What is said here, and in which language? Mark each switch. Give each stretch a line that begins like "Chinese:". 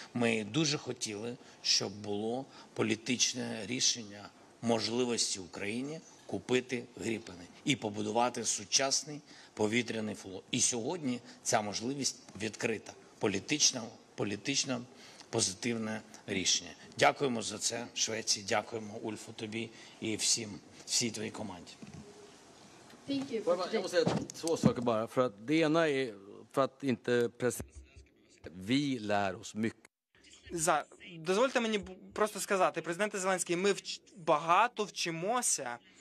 Ukrainian: Ми дуже хотіли, щоб було політичне рішення можливості Україні купити Гріпени і побудувати сучасний повітряний флот. І сьогодні ця можливість відкрита. Політично позитивне рішення. Дякуємо за це, Швеції, дякуємо, Ульфу, тобі і всій твоїй команді.
Swedish: Jag måste säga 2 saker bara. För att det ena är för att inte vi lär oss mycket.
Ukrainian: Дозвольте мені просто сказати, президенте Зеленський, ми багато вчимося.